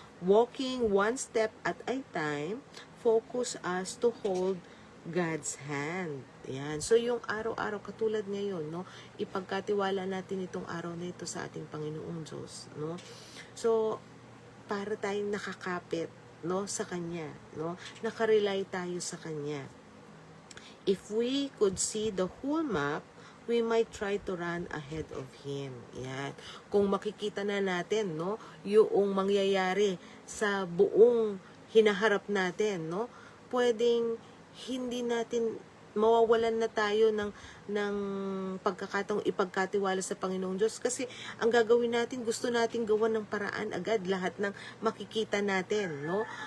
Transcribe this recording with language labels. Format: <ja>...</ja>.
<en>Walking one step at a time, focus us to hold God's hand.</en> <tl>Ayan. So, yung araw-araw, katulad ngayon, no, ipagkatiwala natin itong araw na ito sa ating Panginoong Diyos, no. So, para tayong nakakapit, no, sa Kanya, no, nakarely tayo sa Kanya.</tl> <en>If we could see the whole map, we might try to run ahead of Him.</en> <tl>Yan. Kung makikita na natin, no, yung mangyayari sa buong hinaharap natin, no, pwedeng hindi natin mawawalan na tayo ng pagkakataong ipagkatiwala sa Panginoong Diyos, kasi ang gagawin natin, gusto natin gawan ng paraan agad lahat ng makikita natin, no?</tl>